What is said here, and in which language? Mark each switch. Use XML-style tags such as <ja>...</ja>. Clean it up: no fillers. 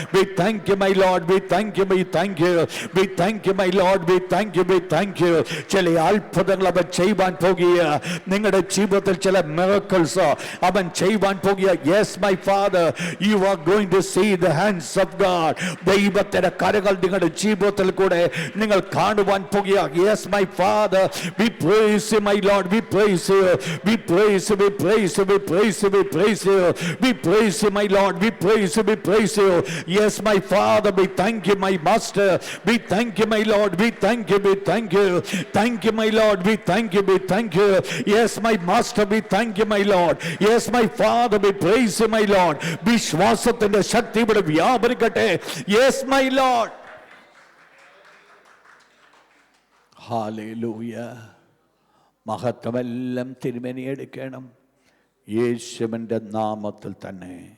<en>We thank you, my Lord. We thank you, we thank you. We thank you, my Lord. We thank you, we thank you.</en> <ml>ചില അത്ഭുതങ്ങൾ അവൻ ചെയ്യുവാൻ പോകുക. നിങ്ങളുടെ ജീവിതത്തിൽ ചില miracles അവൻ ചെയ്യുവാൻ പോകുക.</ml> <en>Yes, my Father, you are going to see the hands of God.</en> <ml>ദൈവത്തിന്റെ കരങ്ങൾ നിങ്ങളുടെ ജീവിതത്തിൽ കൂടെ നിങ്ങൾ കാണുവാൻ പോകുക.</ml> <en>Yes, my Father, we praise you, my Lord. We praise you, we praise you, we praise you, we praise you, we praise you, we praise you, my Lord. We praise you, we praise you. Yes, my Father, we thank you, my Master. We thank you, my Lord. We thank you, we thank you. Thank you, my Lord. We thank you, we thank you. Yes, my Master, we thank you, my Lord. Yes, my Father, we praise you, my Lord.</en> <ml>വിശ്വാസത്തിന്റെ ശക്തി ഇവിടെ വ്യാപരിക്കട്ടെ.</ml> <en>Yes, my Lord.</en> <ml>Hallelujah. മഹത്വമെല്ലാം തിരുമേനി എടുക്കണം യേശുവിൻ്റെ നാമത്തിൽ തന്നെ.</ml>